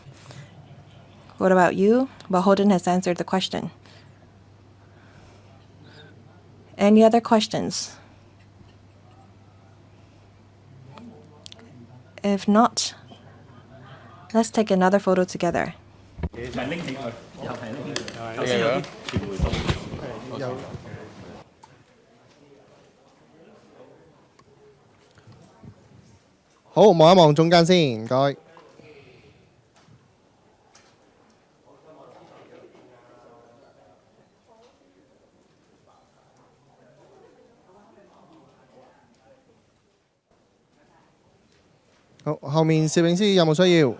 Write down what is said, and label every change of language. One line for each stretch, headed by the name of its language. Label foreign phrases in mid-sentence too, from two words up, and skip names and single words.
English: What about you? Well, Holden has answered the question. Any other questions? If not, let's take another photo together.
Cantonese: 好，望一望中間先，唔該。好，後面攝影師有冇需要？